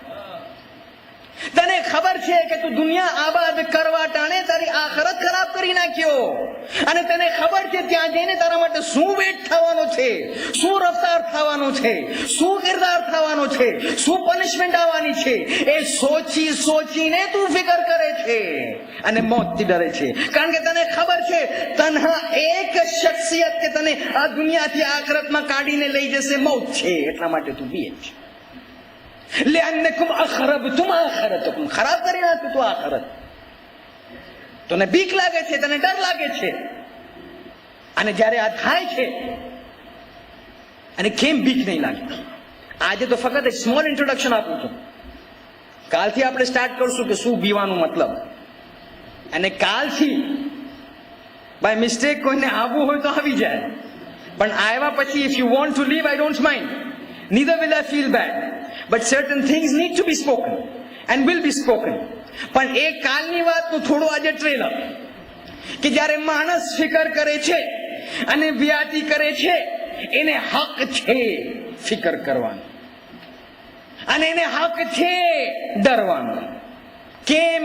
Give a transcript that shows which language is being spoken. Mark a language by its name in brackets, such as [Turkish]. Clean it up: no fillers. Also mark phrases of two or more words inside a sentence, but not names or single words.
[Gujarati] તને ખબર છે કે તું દુનિયા આબાદ કરવા ટાણે તારી આખિરત ખરાબ કરી નાખ્યો, અને તને ખબર છે ત્યાં જઈને તારા માટે શું વેટ થવાનો છે, શું રફતાર થવાનો છે, શું કિરદાર થવાનો છે, શું પનિશમેન્ટ આવવાની છે. એ સોચી સોચીને તું ફિકર કરે છે અને મોતથી ડરે છે. કારણ કે તને ખબર છે તન્હા એક શખ્સિયત કે તને આ દુનિયાથી આખિરતમાં કાઢીને લઈ જશે મોત છે. એટલા માટે તું બીએ છે. [Arabic] لأنكم أخربتم آخرتكم, [Gujarati] ખરાબ કરી નાખ્યું તું આખરત. તને બીક લાગે છે, તને ડર લાગે છે. અને જ્યારે આ થાય છે, અને કેમ બીક નહીં લાગે? આજે તો ફક્ત એક [English] small introduction [Gujarati] આપું છું. કાલથી આપણે સ્ટાર્ટ કરશું કે શું બીવાનું મતલબ. અને કાલથી [English] by mistake [Gujarati] કોઈને આવવું હોય તો આવી જાય, પણ આવ્યા પછી [English] if you want to leave, I don't mind, neither will I feel bad. But certain things need to be spoken and will be spoken. [Gujarati] પણ એ કાલની વાતનું થોડું આજે ટ્રેલર, કે જ્યારે માણસ ફિકર કરે છે અને વ્યાતી કરે છે, એને હક છે ફિકર કરવાનો, અને એને હક છે ડરવાનો. કેમ?